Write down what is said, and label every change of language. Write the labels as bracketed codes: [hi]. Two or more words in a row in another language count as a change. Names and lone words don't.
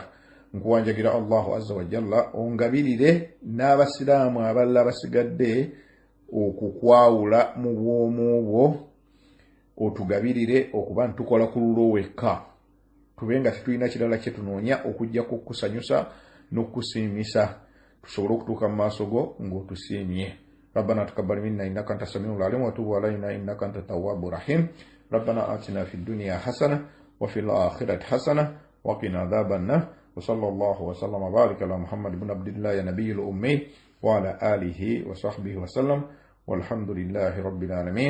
[lg] Nkuwanjagira [ar] الله عز وجل [lg] ongabirire n'abasiraamu abalala basigadde okukwawula mu bwomu bwo, otugabirire okuba ntukola ku lulwo wekka, tube nga tetulina kirala kye tunoonya okujja kukusanyusa n'okukusiimisa, tusobole okutuuka mu maaso go ng'otusiimye. [ar] ربنا تقبل منا إنك أنت السميع العليم وتب علينا إنك أنت التواب الرحيم. ربنا آتنا في الدنيا حسنة وفي الآخرة حسنة وقنا عذاب النار. وصلى الله وسلم وبارك على محمد بن عبد الله نبي الأمي وعلى آله وصحبه وسلم والحمد لله رب العالمين.